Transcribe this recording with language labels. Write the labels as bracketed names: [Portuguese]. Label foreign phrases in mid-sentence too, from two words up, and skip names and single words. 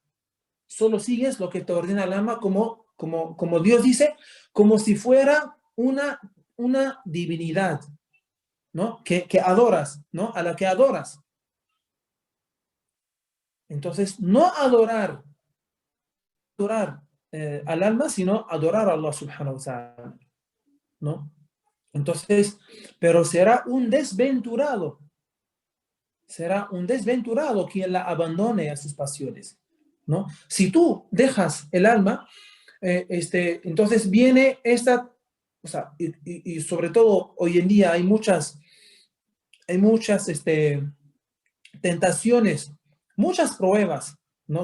[Spanish] Solo sigues lo que te ordena el alma como Dios dice, como si fuera una divinidad, ¿no? Que adoras, ¿no? A la que adoras. Entonces, no adorar al alma, sino adorar a [Arabic] الله سبحانه وتعالى, [Spanish] ¿no? Entonces, pero será un desventurado quien la abandone a sus pasiones, ¿no? Si tú dejas el alma, entonces viene esta, o sea, y sobre todo hoy en día hay muchas tentaciones, muchas pruebas, ¿no?